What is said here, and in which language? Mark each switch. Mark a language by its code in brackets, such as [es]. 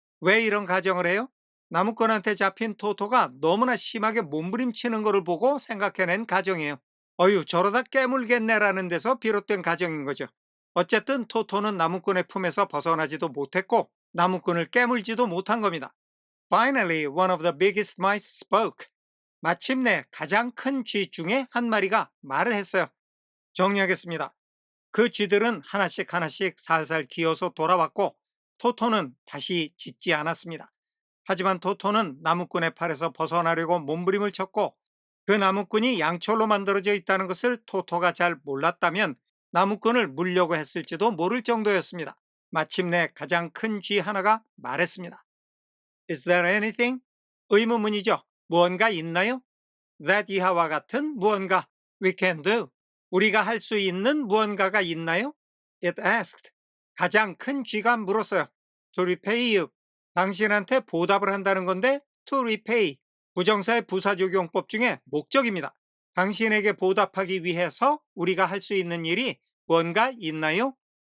[ko] 왜 이런 가정을 해요? 나무꾼한테 잡힌 토토가 너무나 심하게 몸부림치는 것을 보고 생각해낸 가정이에요. 어휴, 저러다 깨물겠네라는 데서 비롯된 가정인 거죠. 어쨌든 토토는 나무꾼의 품에서 벗어나지도 못했고 나무꾼을 깨물지도 못한 겁니다. [en] Finally, one of the biggest mice spoke. [ko] 마침내 가장 큰 쥐 중에 한 마리가 말을 했어요. 정리하겠습니다. 그 쥐들은 하나씩 하나씩 살살 기어서 돌아왔고 토토는 다시 짖지 않았습니다. 하지만 토토는 나무꾼의 팔에서 벗어나려고 몸부림을 쳤고 그 나무꾼이 양철로 만들어져 있다는 것을 토토가 잘 몰랐다면 나무꾼을 물려고 했을지도 모를 정도였습니다. 마침내 가장 큰 쥐 하나가 말했습니다. [en] Is there anything? [ko] 의문문이죠. 무언가 있나요? [en] That [ko] 이하와 같은 무언가 [en] we can do. [ko] 우리가 할 수 있는 무언가가 있나요? [en] It asked. [ko] 가장 큰 쥐가 물었어요. [en] To repay you. [ko] 당신한테 보답을 한다는 건데 to repay. 부정사의 부사적용법 중에 목적입니다. 당신에게 보답하기 위해서 우리가 할 수 있는 일이 뭔가 있나요?